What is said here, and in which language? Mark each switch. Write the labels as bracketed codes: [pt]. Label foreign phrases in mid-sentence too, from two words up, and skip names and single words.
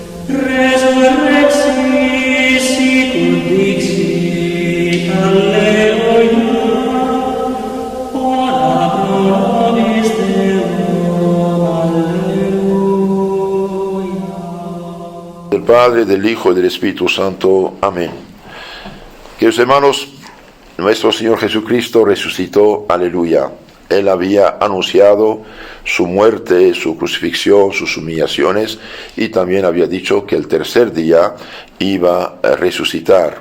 [la] Resurrexit sicut dixit, Alleluia, ora pro nobis Deum, Alleluia. [es] Del Padre, del Hijo y del Espíritu Santo. Amén. Queridos hermanos, nuestro Señor Jesucristo resucitó, aleluya. Él había anunciado su muerte, su crucifixión, sus humillaciones, y también había dicho que el tercer día iba a resucitar.